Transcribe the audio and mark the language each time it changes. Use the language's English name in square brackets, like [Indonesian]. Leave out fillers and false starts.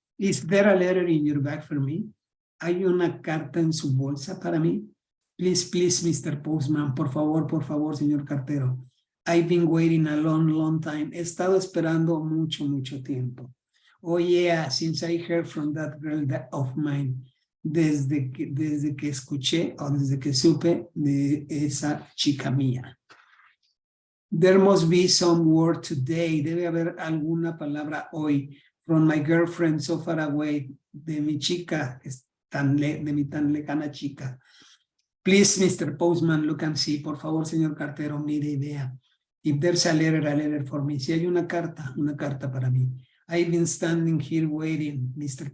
[English] Is there a letter in your bag for me? [Spanish] ¿Hay una carta en su bolsa para mí? [English] Please, Mr. Postman. [Spanish] Por favor, señor cartero. [English] I've been waiting a long time. [Spanish] He estado esperando mucho tiempo. [English] Oh, yeah, since I heard from that girl of mine. [Spanish] Desde que escuché o desde que supe de esa chica mía. [English] There must be some word today. [Spanish] Debe haber alguna palabra hoy. [English] From my girlfriend so far away. [Spanish] De mi chica, de mi tan lejana chica. [English] Please, Mr. Postman, look and see. [Spanish] Por favor, señor cartero, mire y vea. [English] If there's a letter for me. [Spanish] Si hay una carta para mí. [English] I've been standing here waiting, Mr.